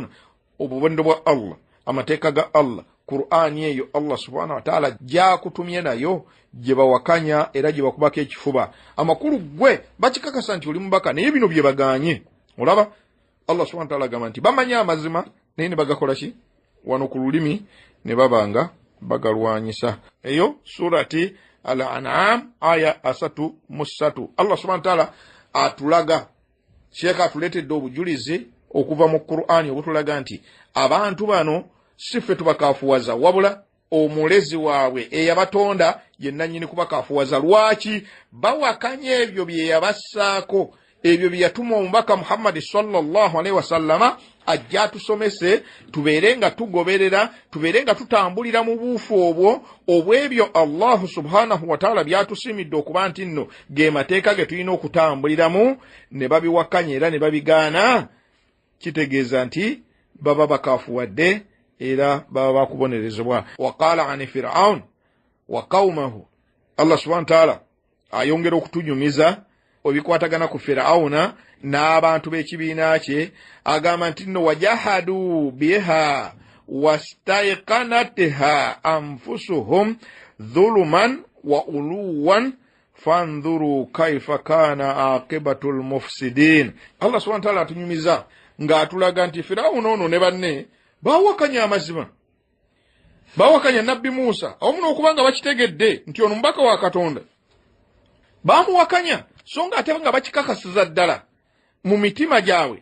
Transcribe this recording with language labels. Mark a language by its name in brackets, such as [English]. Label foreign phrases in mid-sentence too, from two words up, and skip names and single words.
[Ganda] Obubonero bwa Allah, amateeka ga Allah, Qur'ani eyo Allah [Arabic] سبحانه وتعالى [Ganda] gyakutumye nayo, gye bawakanya era gye bakubako ekifuba. Amakulu gwe bakikakasa nti oli mubaka, naye bino bye baganye. Olaba Allah [Arabic] سبحانه وتعالى [Ganda] agamba nti bamanya amazima naye ne bagakola ki? Wano ku lulimi ne babanga bagalwanyisa. Eyo surati Al-An'am aya 3:3. Allah [Arabic] سبحانه وتعالى [Ganda] atulaga, Sheikh atuletedde obujulizi okuva mu Qur'ani obutulaga nti abantu bano sife tubakafuwaza, wabula omulezi waabwe eyabatonda ye nannyini kubakafuwaza. Lwaki? Bawakanya ebyo bye yabassaako, ebyo bye yatuma omubaka Muhammad [Arabic] صلى الله عليه وسلم [Ganda] ajja atusomese, tubeere nga tugoberera, tubeere nga tutambulira mu buufu obwo obw'ebyo Allah [Arabic] سبحانه وتعالى [Ganda] byatusimidde okuba nti nno ge mateeka ge tulina okutambuliramu. Ne babiwakanya era ne babigaana, kitegeeza nti baba bakafuwadde era baba bakubonerezebwa. [Arabic] وقال عن فرعون وقومه, [Ganda] Allah [Arabic] سبحانه وتعالى [Ganda] ayongera okutunyumiza obikwatagana ku Fir'auna n'abantu b'ekibiina kye, agamba nti nno [Arabic] وجحدوا بها واستيقنتها أنفسهم ظلما وعلوا فانظر كيف كان عاقبة المفسدين. [Ganda] Allah [Arabic] سبحانه وتعالى [Ganda] atunyumiza ng'atulaga nti Fir'auna ono ne banne bawakanya amazima, bawakanya nabbi Musa awamu n'okubanga bakitegedde nti ono mubaka wa Katonda. Bamuwakanya so nga ate nga bakikakasiza ddala mu mitima gyabwe.